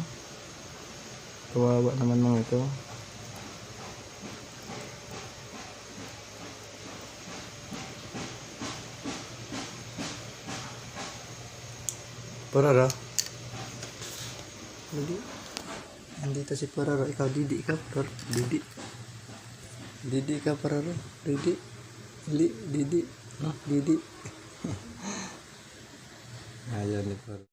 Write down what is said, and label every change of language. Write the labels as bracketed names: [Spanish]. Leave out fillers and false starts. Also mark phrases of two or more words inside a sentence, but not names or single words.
[Filipino] Kawawa naman mga ito. Parara. Didi. Andito si Parara. Ikaw, Didi. Ikaw, Parara. Didi. Didi, ikaw, Parara. Didi. Didi. Didi. Didi. Ayan ni Parara.